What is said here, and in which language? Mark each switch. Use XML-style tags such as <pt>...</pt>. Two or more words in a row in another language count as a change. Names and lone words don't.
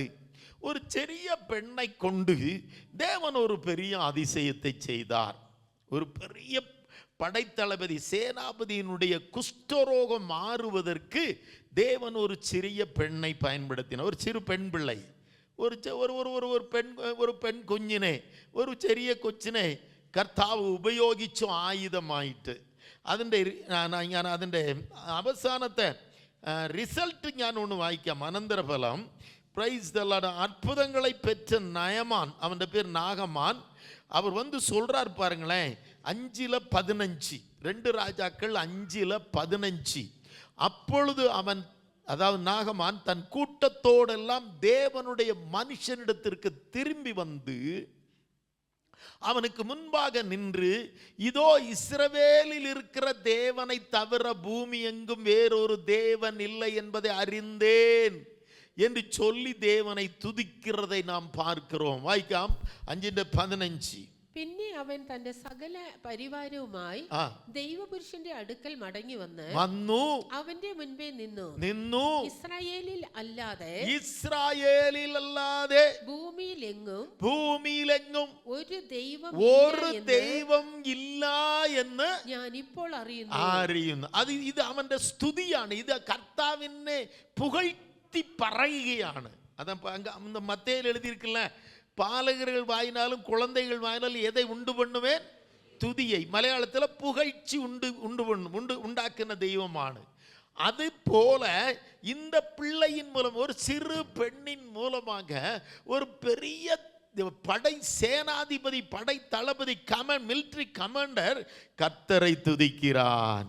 <ta>ஒரு சிறிய பெண்ணை கொண்டு தேவன் ஒரு பெரிய அதிசயத்தை செய்தார். ஒரு பெரிய படைத்தளபதி, சேனாபதியினுடைய குஷ்டரோகம் மாறுவதற்கு தேவன் ஒரு சிறிய பெண்ணை பயன்படுத்தினார். ஒரு சிறு பெண் பிள்ளை,</ta> <ml>ഒരു പെൺ കുഞ്ഞിനെ, ഒരു ചെറിയ കൊച്ചിനെ കർത്താവ് ഉപയോഗിച്ചു ആയുധമായിട്ട്. അതിൻ്റെ അവസാനത്തെ റിസൾട്ട് ഞാൻ ഒന്ന് വായിക്കാം. അനന്തരഫലം,</ml> <en>praise the Lord.</en> <ta>அற்புதங்களை பெற்ற நயமான், அவன் பேர் நாகமான், அவர் சொல்றார் பாருங்களேன், 5:15, 2 ராஜாக்கள் 5:15. அப்பொழுது அவன், அதாவது நாகமான், தன் கூட்டத்தோடெல்லாம் தேவனுடைய மனுஷனிடத்திற்கு திரும்பி வந்து அவனுக்கு முன்பாக நின்று, இதோ இஸ்ரவேலில் இருக்கிற தேவனை தவிர பூமி எங்கும் வேறொரு தேவன் இல்லை என்பதை அறிந்தேன் என்று சொல்லி தேவனை துதிக்கிறதை நாம் பார்க்கிறோம்.</ta> <ml>വായിക്കാം 5:15. പിന്നെ അവൻ തന്റെ സകല പരിവാരവുമായി ദൈവപുരുഷന്റെ അടുക്കൽ മടങ്ങി വന്നു അവന്റെ മുൻപേ നിന്നു. ഇസ്രായേലിൽ അല്ലാതെ ഭൂമിയിലെങ്ങും ഒരു ദൈവം ഇല്ല എന്ന് ഞാൻ ഇപ്പോൾ അറിയുന്നു. ഇത് അവന്റെ സ്തുതിയാണ്. ഇത് കർത്താവിനെ പുകഴ്ത്തി പറയുകയാണ്. അതാ മത്തേയിൽ എഴുതിയിരിക്കില്ല,</ml> <ta>பாலகர்கள் வாயினாலும் குழந்தைகள் வாயினாலும் எதை உண்டு பண்ணுவேன், துதியை. மலையாளத்தில் புகழ்ச்சி உண்டாக்கின தெய்வമാണ്. அது போல இந்த பிள்ளையின் மூலம், ஒரு சிறு பெண்ணின் மூலமாக ஒரு பெரிய படை சேனாதிபதி, படை தளபதி,</ta> <en>military commander</en> <ta>கர்த்தரை துதிக்கிறான்.</ta>